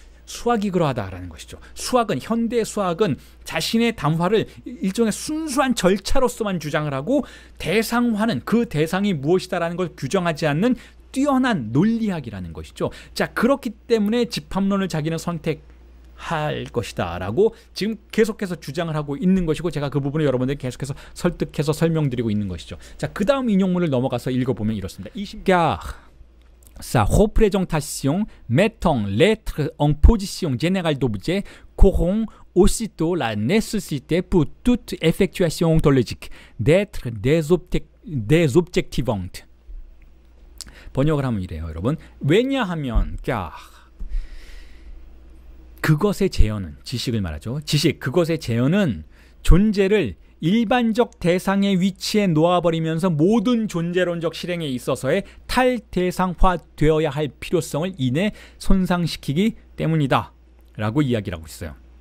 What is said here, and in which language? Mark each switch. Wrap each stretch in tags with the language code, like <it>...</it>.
<ko>수학이 그러하다라는 것이죠. 수학은, 현대 수학은 자신의 담화를 일종의 순수한 절차로서만 주장을 하고, 대상화는 그 대상이 무엇이다라는 걸 규정하지 않는 뛰어난 논리학이라는 것이죠. 자, 그렇기 때문에 집합론을 자기는 선택할 것이다 라고 지금 계속해서 주장을 하고 있는 것이고, 제가 그 부분을 여러분들 계속해서 설득해서 설명드리고 있는 것이죠. 자, 그 다음 인용문을 넘어가서 읽어보면 이렇습니다.</ko> <fr>car sa représentation mettant l'être en position générale d'objet corrompt aussitôt la nécessité pour toute effectuation ontologique d'être désobjectivante.</fr> <ko>번역을 하면 이래요, 여러분. 왜냐하면 그것의 재현은, 지식을 말하죠. 지식, 그것의 재현은 존재를 일반적 대상의 위치에 놓아버리면서 모든 존재론적 실행에 있어서의 탈대상화 되어야 할 필요성을 이내 손상시키기 때문이다 라고 이야기를 하고 있어요.</ko>